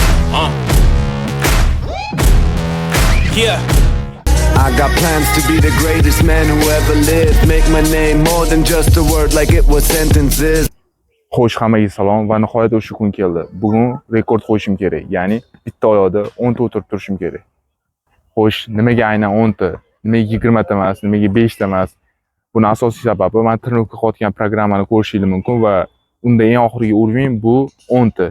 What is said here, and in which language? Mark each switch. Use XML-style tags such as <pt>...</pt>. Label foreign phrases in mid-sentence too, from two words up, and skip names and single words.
<en>Yeah. I got plans to be the greatest man who ever lived. Make my name more than just a word like it was sentences.</en> <uz>Xo'sh, hammaga salom va nihoyat o'sha kun keldi. Bugun rekord qo'yishim kerak. Ya'ni bitta oyoqda 10 ta o'tirib turishim kerak. Xo'sh, nimaga aynan 10 ta? Nimaga 20 ta emas, nimaga 5 ta emas? Buni asosiy sababi men trenirovka qilayotgan programmani ko'rishingiz mumkin va unda eng oxirgi uровень bu 10 ta.</uz>